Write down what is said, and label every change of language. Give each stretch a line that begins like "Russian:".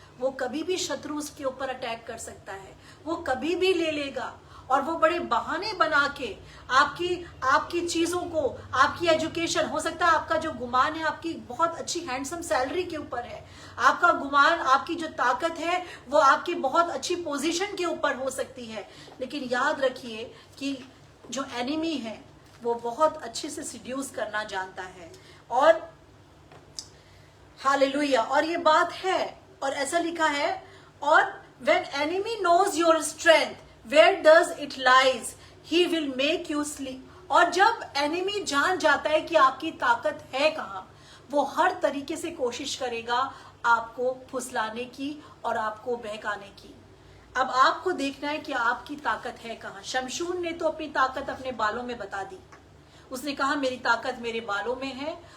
Hindi: वो कभी भी शत्रु उसके ऊपर अटैक कर सकता है, वो कभी भी ले लेगा और वो बड़े बहाने बना के आपकी चीजों को, आपकी एजुकेशन, हो सकता है आपका जो गुमान है आपकी बहुत अच्छी हैंडसम सैलरी के ऊपर है, आपका गुमान, आपकी जो ताकत है वो आपकी बहुत अच्छी पोजीशन के ऊपर हो सकती है। लेकिन याद रखिए कि जो एनिमी है वो बहुत अच्छे से सिड्यूस करना जानता है। और हालेलुया, और ये बात है, और ऐसा लिखा है,
English: और when enemy knows your strength where does it lies he will make you sleep।
Hindi: और जब एनिमी जान जाता है कि आपकी ताकत है कहाँ, वो हर तरीके से कोशिश करेगा आपको फुसलाने की और आपको बहकाने की। अब आपको देखना है कि आपकी ताकत है कहाँ। शमशून ने तो अपनी ताकत अपने बालों में बता दी, उसने कहा मेरी ताकत मेरे बालों में है।